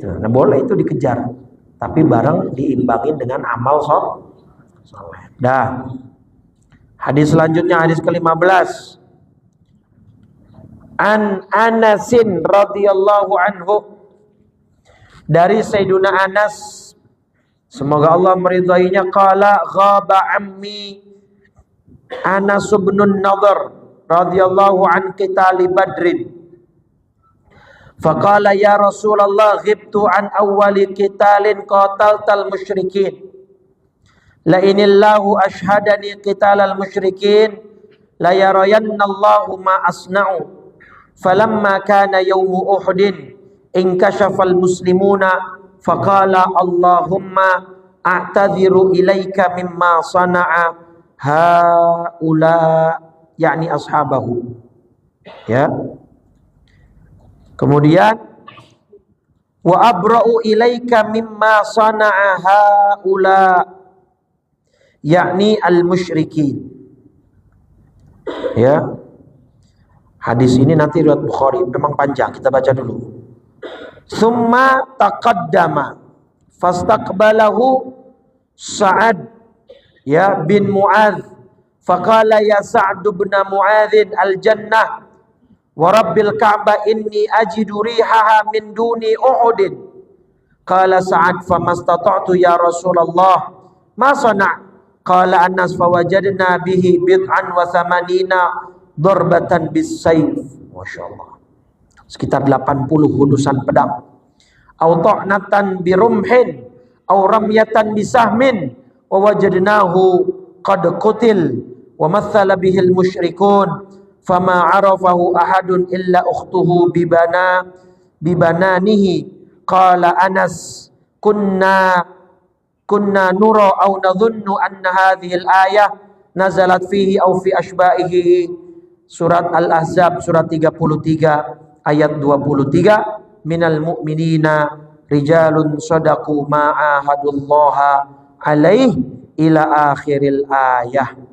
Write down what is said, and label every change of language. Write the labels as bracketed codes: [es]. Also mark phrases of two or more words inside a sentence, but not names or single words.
[id] Nah boleh itu dikejar, tapi bareng diimbangin dengan amal soleh. Dah. Hadis selanjutnya, hadis ke-15. [ar] عن أنس رضي الله عنه, [id] dari Sayyiduna Anas, semoga Allah meridainya, [ar] قال غاب عمي أنس بن النضر رضي الله عن قتال بدر. فقال يا رسول الله غبت عن أول قتال قاتلت المشركين. لئن الله أشهدني قتال المشركين ليرين الله ما أصنع. فلما كان يوم أحد انكشف المسلمون فقال اللهم أعتذر إليك مما صنع هؤلاء يعني أصحابه. [id] Ya. Kemudian [ar] وأبرأ إليك مما صنع هؤلاء, يعني المشركين. [id] Ya. Hadis ini nanti riwayat Bukhari, memang panjang, kita baca dulu. [ar] ثم تقدم فاستقبله سعد يا بن معاذ فقال يا سعد بن معاذ الجنة ورب الكعبة إني أجد ريحها من دون أحد. قال سعد فما استطعت يا رسول الله ما صنع'. قال أنس فوجدنا به بضعا وثمانين ضربة بالسيف. [id] Masyaallah. Sekitar 80 hundusan pedang. [ar] أو طعنة برمح أو رمية بسهم ووجدناه قد قتل ومثل به المشركون فما عرفه أحد إلا أخته ببنانه. قال أنس كنا نرى أو نظن أن هذه الآية نزلت فيه أو في أشباهه. [id] Surat Al-Ahzab surat 33 ayat 23, [ar] من المؤمنين رجال صدقوا ما عاهدوا الله عليه إلى آخر الآية.